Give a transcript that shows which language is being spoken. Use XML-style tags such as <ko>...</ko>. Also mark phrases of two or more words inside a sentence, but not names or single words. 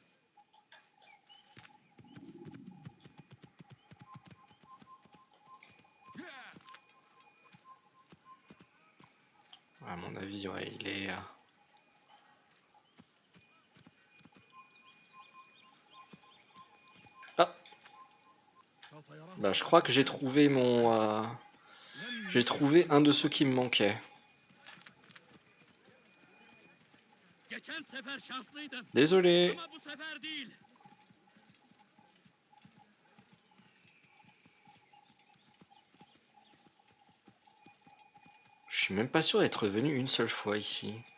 <fr>À mon avis, ouais, il est... Ah, bah, je crois que j'ai trouvé mon... J'ai trouvé un de ceux qui me manquait.</fr> <tr>Geçen sefer şanslıydın.</tr> <fr>Désolé.</fr> <tr>Ama bu sefer değil.</tr> <fr>Je suis même pas sûr d'être venu une seule fois ici.</fr>